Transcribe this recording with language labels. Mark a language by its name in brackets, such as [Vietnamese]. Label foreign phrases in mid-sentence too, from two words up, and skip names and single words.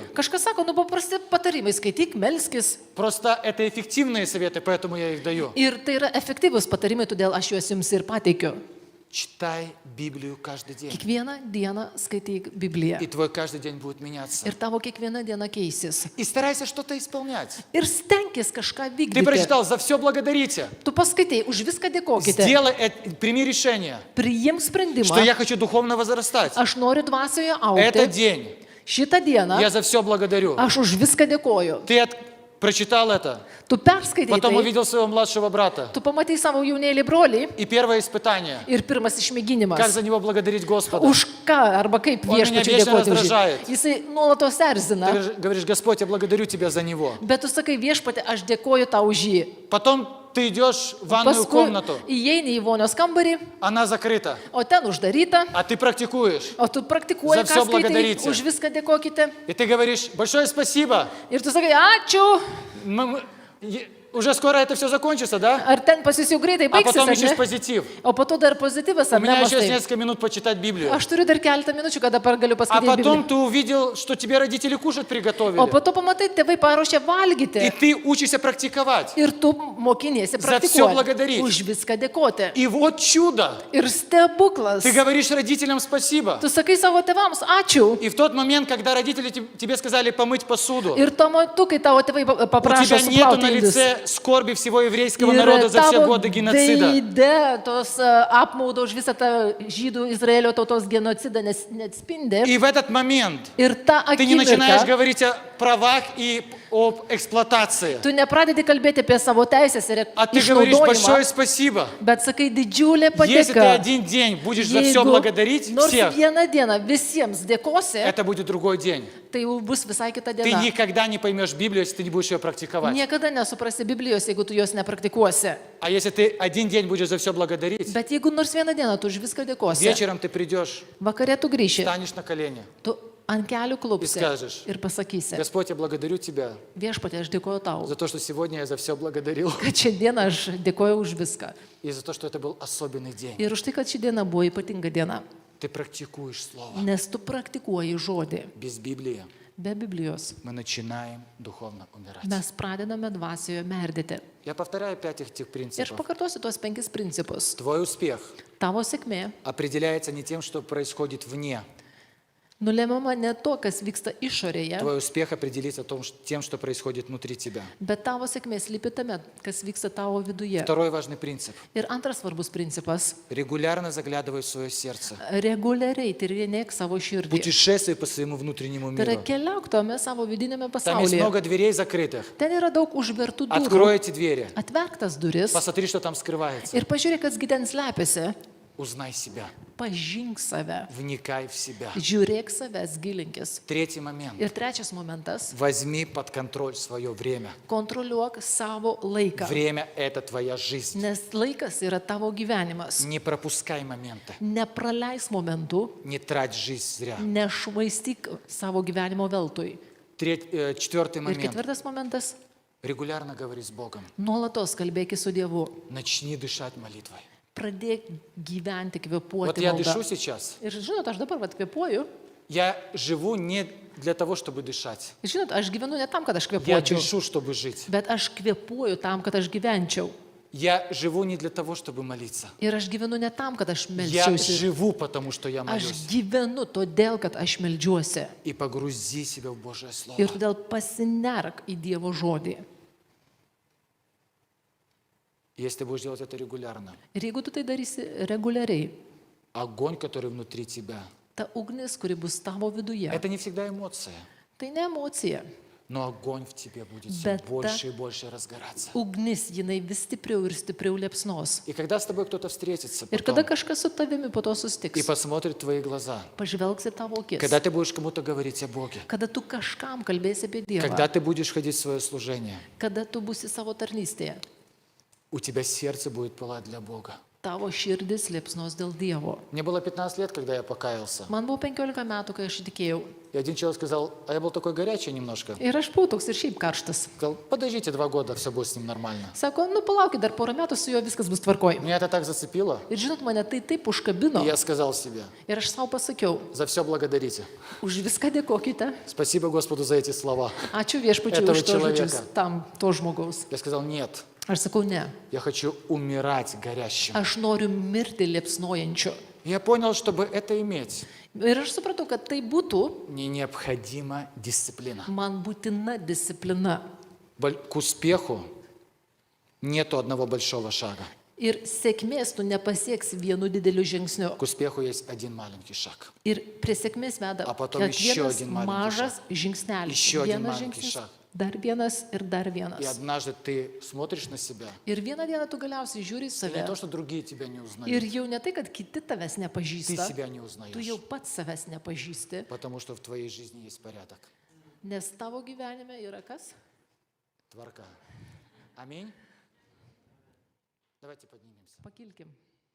[Lithuanian] Kažkas sako, paprasti patarimai, skaityk, melskis. [Russian] Просто это эффективные советы, поэтому я их даю. [Lithuanian] Ir tai yra efektyvus patarimai, todėl aš juos jums ir pateikiu. [Russian] Читай Библию каждый день. [Lithuanian] Kiekvieną dieną skaityk Bibliją. [Russian] И твой каждый день будет меняться. [Lithuanian] Ir tavo kiekviena diena keisis. [Russian] И старайся что-то исполнять. [Lithuanian] Ir stenkis kažką [Russian] Ты [Lithuanian] vykdyti. [Russian] прочитал, за все благодарите. [Lithuanian] Tu paskaitai, už viską dėkokite. [Russian] Прими решение, [Lithuanian] Priimk [Russian] что [Lithuanian] sprendimą. [Russian] я хочу духовно возрастать. [Lithuanian] Aš noriu dvasioje [Russian] Этот [Lithuanian] augti. [Russian] день [Lithuanian] Šitą dieną [Russian] я за все благодарю. [Lithuanian] aš už viską dėkoju. [Russian] Ты прочитал это, [Lithuanian] Tu perskaitai [Russian] потом [Lithuanian] tai, [Russian] увидел своего младшего брата. [Lithuanian] tu pamatai savo jaunėlį brolį [Russian] И первое испытание, [Lithuanian] ir pirmas [Russian] как [Lithuanian] išmėginimas. [Russian] за него благодарить Господа. [Lithuanian] Už ką arba kaip [Russian] Он меня [Lithuanian] viešpačiui [Russian] вечно [Lithuanian] dėkoti už jį. [Russian] раздражает. [Lithuanian] Jisai nuolatos [Russian] Ты [Lithuanian] erzina, [Russian] говоришь, Господь, я благодарю Тебя за него. [Lithuanian] bet tu sakai viešpatį, aš dėkoju tau už jį. [Russian] Потом ты идешь в ванную [Lithuanian] Paskui [Russian] комнату, [Lithuanian] įeini į vonios kambarį, [Russian] она закрыта, [Lithuanian] o ten uždaryta, [Russian] а ты практикуешь. [Lithuanian] o tu praktikuoji, [Russian] За всё [Lithuanian] ką skaitai, [Russian] благодарите. [Lithuanian] už viską dėkokite. [Russian] И ты говоришь, большое спасибо. [Lithuanian] Ir tu sakai, ačiū. [Russian] Уже скоро это все закончится, да? [Lithuanian] Ar ten pas jūs jau greitai [Russian] А потом [Lithuanian] baigsis, [Russian] ищешь [Lithuanian] ar ne? [Russian] позитив. [Lithuanian] O po to dar pozityvas, [Russian] У [Lithuanian] ar ne? [Russian] меня еще есть [Lithuanian] Mąstai? [Russian] несколько минут почитать Библию. [Lithuanian] Aš turiu dar keletą minučių, kada galiu [Russian] А [Lithuanian] paskaityti [Russian] потом [Lithuanian] Bibliją. [Russian] ты увидел, что тебе родители кушать [Lithuanian] O [Russian] приготовили. [Lithuanian] po to pamatai, tėvai paruošia [Russian] И [Lithuanian] valgyti. [Russian] ты учишься практиковать. [Lithuanian] Ir tu mokiniesi [Russian] За всё благодарить. [Lithuanian] praktikuoti. Už viską dėkoti. [Russian] И вот чудо. [Lithuanian] Ir stebuklas. [Russian] Ты говоришь родителям спасибо. [Lithuanian] Tu sakai savo tėvams, ačiū. [Russian] И в тот момент, когда родители тебе сказали помыть посуду, [Lithuanian] Ir tuo metu, kai tavo tėvai [Russian] у [Lithuanian] paprašo [Russian] тебя нету [Lithuanian] suplauti [Russian] на [Lithuanian] indus. [Russian] лице скорби всего еврейского [Lithuanian] Ir [Russian] народа за все [Lithuanian] tavo [Russian] годы геноцида. [Lithuanian] veide tos apmaudo už visą tą žydų Izraelio tautos genocidą neatspindi. [Russian] И в этот момент [Lithuanian] Ir ta [Russian] ты не начинаешь [Lithuanian] akimirka, [Russian] говорить о правах и об эксплуатации, [Lithuanian] tu nepradedi kalbėti apie savo teisės ir [Russian] а ты говоришь большое [Lithuanian] išnaudojimą, [Russian] спасибо. [Lithuanian] bet sakai didžiulė [Russian] Если ты [Lithuanian] padėka. [Russian] один день будешь за все благодарить [Lithuanian] Nors [Russian] всех, [Lithuanian] vieną dieną visiems dėkosi, [Russian] это будет другой день. [Lithuanian] tai jau bus visai kita [Russian] Ты [Lithuanian] diena. [Russian] никогда не поймешь Библию, если ты не будешь ее практиковать. [Lithuanian] Niekada nesuprasi Biblijos, jeigu tu jos nepraktikuosi. [Russian] А если ты один день будешь за все благодарить, [Lithuanian] Bet jeigu nors vieną dieną tu už viską dėkosi, [Russian] вечером ты придешь, [Lithuanian] vakare tu grįši, [Russian] станешь на колени. [Lithuanian] tu ant kelių klupsi [Russian] И скажешь, [Lithuanian] ir pasakysi, [Russian] Господь, я благодарю Тебя [Lithuanian] viešpatie, aš dėkoju tau, [Russian] за то, что сегодня я за все благодарил. [Lithuanian] kad šiandieną aš dėkoju už viską. [Russian] И за то, что это был особенный день. [Lithuanian] Ir už tai, kad ši diena buvo ypatinga diena, [Russian] Ты практикуешь Слово. [Lithuanian] nes tu praktikuoji žodį. [Russian] Без Библии [Lithuanian] Be Biblijos [Russian] мы начинаем духовно умирать. [Lithuanian] mes pradedame dvasioje merdėti. [Russian] Я повторяю 5 этих [Lithuanian] Ir aš [Russian] принципов. [Lithuanian] pakartosiu tuos 5 principus. [Russian] Твой успех [Lithuanian] Tavo sėkmė [Russian] определяется не тем, что происходит вне. [Lithuanian] nulemiama ne to, kas vyksta išorėje, [Russian] Твой успех определится тем, что происходит внутри тебя. [Lithuanian] bet tavo sėkmė slypi tame, kas vyksta tavo viduje. [Russian] Второй важный принцип. [Lithuanian] Ir antras svarbus principas [Russian] Регулярно заглядывай в свое сердце. - [Lithuanian] reguliariai tyrinėk savo širdį. [Russian] Путешествуй по своему внутреннему [Lithuanian] Tai yra [Russian] миру. [Lithuanian] keliauk tame savo vidinėme [Russian] Там есть [Lithuanian] pasaulyje. [Russian] много дверей закрытых. [Lithuanian] Ten yra daug užvertų durų. [Russian] Открой эти двери. [Lithuanian] Atverk tas duris [Russian] Посмотри, что там скрывается. [Lithuanian] ir pažiūrėk, kas ten slepiasi. [Russian] Узнай себя. [Lithuanian] Pažink save. [Russian] Вникай в себя. [Lithuanian] Žiūrėk savęs, gilinkis. [Russian] Третий момент. [Lithuanian] Ir trečias momentas [Russian] Возьми под контроль свое время. - [Lithuanian] kontroliuok savo laiką. [Russian] Время – это твоя жизнь. [Lithuanian] Nes laikas yra tavo gyvenimas. [Russian] Не пропускай моменты. [Lithuanian] Nepraleis momentų, [Russian] Не трать жизнь зря. [Lithuanian] nešvaistyk savo gyvenimo veltui. [Russian] Четвертый [Lithuanian] Ir [Russian] момент. [Lithuanian] ketvirtas momentas - [Russian] Регулярно говори с Богом. [Lithuanian] nuolatos kalbėki su Dievu. [Russian] Начни дышать молитвой. [Lithuanian] Pradėk gyventi, [Russian] Вот [Lithuanian] kvėpuoti. [Russian] я [Lithuanian] malda. [Russian] дышу сейчас. [Lithuanian] Ir žinot, aš dabar kvėpuoju. [Russian] Я живу не для того, чтобы дышать. [Lithuanian] Žinot, aš gyvenu ne tam, kad aš [Russian] Я [Lithuanian] kvėpuočiau, [Russian] дышу, чтобы жить. [Lithuanian] bet aš kvėpuoju tam, kad aš gyvenčiau. [Russian] Я живу не для того, чтобы молиться. [Lithuanian] Ir aš gyvenu ne tam, kad aš [Russian] Я [Lithuanian] melčiausi. [Russian] живу, потому что я [Lithuanian] Aš [Russian] молюсь. [Lithuanian] gyvenu todėl, kad aš melžiuosi. [Russian] И погрузи себя в Божье Слово. [Lithuanian] Ir todėl pasinerk į Dievo žodį. [Russian] Если ты будешь делать это регулярно, [Lithuanian] Ir jeigu tu tai darysi reguliariai, [Russian] огонь, который внутри тебя, [Lithuanian] ta ugnis, kuri bus tavo viduje, [Russian] это не всегда эмоция, [Lithuanian] tai ne emocija. [Russian] но огонь в тебе будет все [Lithuanian] Bet ta- [Russian] больше и больше разгораться. [Lithuanian] Ugnis, jinai vis stipriau ir stipriau liepsnos. [Russian] И когда с тобой кто-то встретится [Lithuanian] Ir [Russian] потом [Lithuanian] kada kažkas su tavimi po to [Russian] и [Lithuanian] susitiks, [Russian] посмотрит в твои глаза, [Lithuanian] pažvelgsi tavo akis, [Russian] когда ты будешь кому-то говорить о Боге, [Lithuanian] kada tu kažkam kalbėsi apie Dievą, [Russian] когда ты будешь ходить в свое служение, [Lithuanian] kada tu būsi savo tarnystėje, [Russian] у тебя сердце будет пылать для Бога. [Lithuanian] tavo širdis liepsnos dėl Dievo. [Russian] Мне было 15 лет, когда я покаялся. [Lithuanian] Man buvo 15 metų, kai aš įtikėjau. [Russian] И один человек сказал, а я был такой горячий немножко. [Lithuanian] Ir aš buvau toks ir šiaip karštas. [Russian] Сказал, подождите 2 года, все будет с ним нормально. [Lithuanian] Sako, nu palaukit, dar porą metų su juo viskas bus tvarkoj. [Russian] Меня это так зацепило. [Lithuanian] Ir žinot, mane tai taip užkabino. [Russian] И я сказал себе, [Lithuanian] Ir aš savo pasakiau, [Russian] за все благодарите. [Lithuanian] už viską dėkokite. [Russian] Спасибо Господу за эти слова. [Lithuanian] Ačiū viešpačiui [Russian] Этого [Lithuanian] už to žodžius [Russian] человека. [Lithuanian] tam to žmogaus. [Russian] Я сказал, нет, [Lithuanian] Aš sakau, ne. [Russian] я хочу умирать горящим. [Lithuanian] Aš noriu mirti liepsnojančiu. [Russian] И я понял, чтобы это иметь, [Lithuanian] Ir aš supratau, kad tai būtų [Russian] мне необходима дисциплина. [Lithuanian] man būtina disciplina. [Russian] К успеху нету одного большого шага. [Lithuanian] Ir sėkmės tu nepasieksi vienu dideliu žingsniu. [Russian] К успеху есть один маленький шаг. [Lithuanian] Ir prie sėkmės veda [Russian] А потом еще [Lithuanian] kiekvienas [Russian] один маленький [Lithuanian] mažas žingsnelis. [Russian] Еще один [Lithuanian] Vienas [Russian] маленький [Lithuanian] žingsnis, [Russian] шаг. [Lithuanian] Dar vienas ir dar [Russian] И [Lithuanian] vienas. [Russian] однажды ты смотришь на себя, [Lithuanian] Ir vieną dieną tu galiausiai žiūri į [Russian] и [Lithuanian] save. [Russian] не то, что другие тебя не [Lithuanian] Ir [Russian] узнают, [Lithuanian] jau ne tai, kad kiti tavęs [Russian] ты [Lithuanian] nepažįsta, [Russian] себя не [Lithuanian] tu [Russian] узнаешь, [Lithuanian] jau pats savęs nepažįsti, [Russian] потому что в твоей жизни есть порядок, [Lithuanian] nes tavo gyvenime yra kas? [Russian] творка. Аминь. Давайте поднимемся. [Lithuanian] Pakilkim.